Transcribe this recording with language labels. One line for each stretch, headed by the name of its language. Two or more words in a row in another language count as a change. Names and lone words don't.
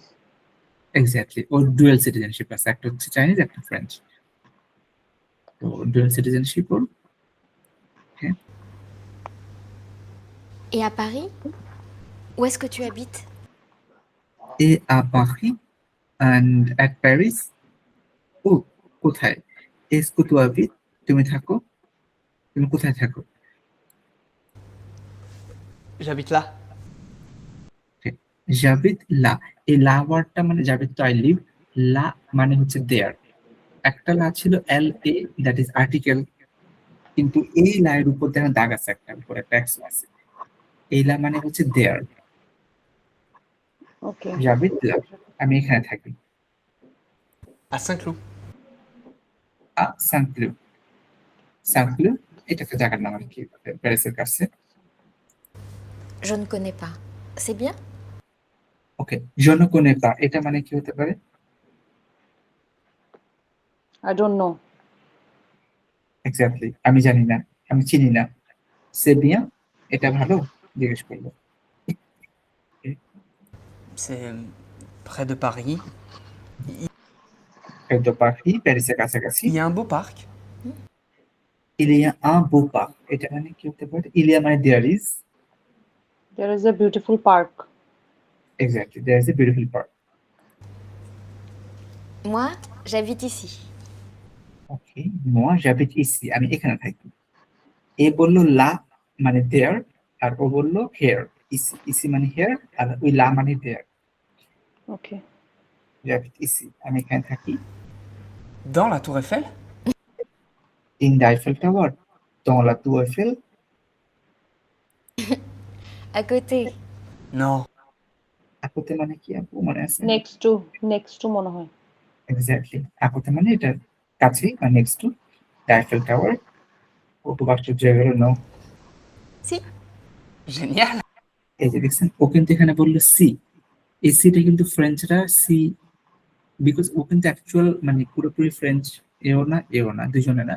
Bangla: এক্স্যাক্টলি, ওর ডুয়াল সিটিজেনশিপ আছে, একটা হচ্ছে চাইনিজ, একটা ফ্রেঞ্চ। তো ডুয়াল সিটিজেনশিপ ওর।
French: Et à Paris? Où est-ce que tu habites? Et à Paris
English: and at Paris.
Bangla: ও কোথায়?
French: Est-ce que tu habites?
Bangla: তুমি থাকো, তুমি কোথায় থাকো?
French: J'habite là. J'habite là,
Bangla: এই লা ওয়ার্ডটা মানে j'habite তো
English: I live,
Bangla: লা মানে হচ্ছে দেয়ার। একটা লা ছিল এল এ,
English: that is article,
Bangla: কিন্তু এই লায়ের উপর দেখেন দাগ আছে, একটা উপর একটা এক্স আছে, এই লা মানে হচ্ছে দেয়ার। ওকে,
French: j'habite là,
Bangla: আমি এখানে থাকি।
French: À Saint-Cloud.
Bangla: আ সানক্লু, সানক্লু এটা একটা জায়গার নাম আর কি, প্যারিসের কাছে।
French: Je ne connais pas. C'est bien? ওকে, je ne connais pas,
Bangla: এটা মানে কি হতে পারে?
English: I don't know.
Bangla: এক্স্যাক্টলি, আমি জানি না, আমি চিনি না।
French: c'est bien,
Bangla: এটা ভালো, জিজ্ঞেস করবো।
French: C'est près de Paris. près de Paris,
Bangla: প্যারিসের কাছাকাছি।
French: Il y a un beau parc. il y a un beau parc,
Bangla: এটা মানে কি হতে পারে?
French: il y a মানে
English: there is, there is a beautiful park. exactly, there is a beautiful park.
French: Moi, j'habite ici. ওকে, moi j'habite ici,
Bangla: আমি এখানে থাকি। এ বললো লা মানে দেয়ার, আর ও বললো হেয়ার, ইসি, ইসি মানে হেয়ার, আর ওই লা মানে দেয়ার। ওকে,
French: j'habite ici,
Bangla: আমি এখানে থাকি।
French: Dans la Tour Eiffel?
English: In the Eiffel Tower,
French: dans la Tour Eiffel, À côté. Non. à côté
Bangla: মানে কি আপু মনে আছে?
English: next to
Bangla: মনে হয়। এক্স্যাক্টলি,
French: à côté
Bangla: মানে এটা কাছেই বা
English: next to the Eiffel Tower.
Bangla: ও খুব আশ্চর্য হয়ে গেল, নো।
French: Si. Génial.
Bangla: এই যে দেখছেন, ও কিন্তু এখানে বললো সি, এই সিটা কিন্তু ফ্রেঞ্চরা সি, বিকজ ও কিন্তু অ্যাকচুয়াল মানে পুরোপুরি ফ্রেঞ্চ এও না এও না, দুজনে না।